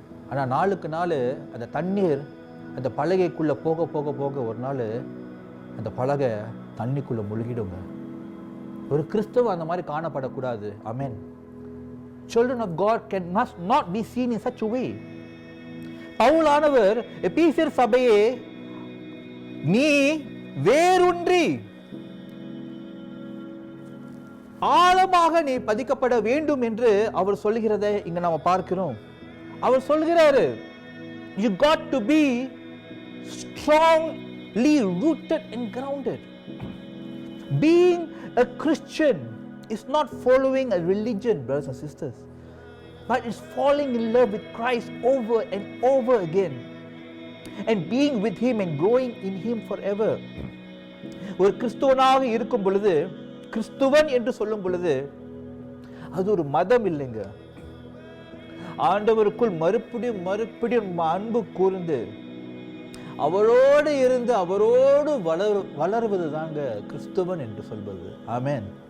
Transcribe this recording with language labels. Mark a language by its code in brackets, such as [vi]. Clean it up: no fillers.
[ta] ஆனால் நாளுக்கு நாள் அந்த தண்ணீர் அந்த பலகைக்குள்ளே போக போக போக ஒரு நாள் அந்த பலகை தண்ணிக்குள்ளே முழுகிடுங்க. ஒரு கிறிஸ்தவ அந்த மாதிரி காணப்படக்கூடாது. ஆமென். [en] Children of God must not be seen in such a way. [ta] பவுலானவர் எபேசியர் சபையே, நீ வேரூன்றி ஆழமாக நீ பதிக்கப்பட வேண்டும் என்று அவர் சொல்லுகிறதை இங்க நாம பார்க்கிறோம். அவர் சொல்கிறாரு, [en] you got to be strongly rooted and grounded. Being a Christian is not following a religion, brothers and sisters, but it's falling in love with Christ over and over again and being with him and growing in him forever. [ta] ஒரு கிறிஸ்துவனாக இருக்கும் பொழுது, கிறிஸ்துவன் என்று சொல்லும் பொழுது, அது ஒரு மதம் இல்லைங்க. ஆண்டவருக்குள் மறுபடியும் அன்பு கூர்ந்து அவரோடு இருந்து அவரோடு வளருவது தாங்க கிறிஸ்துவன் என்று சொல்வது. ஆமென்.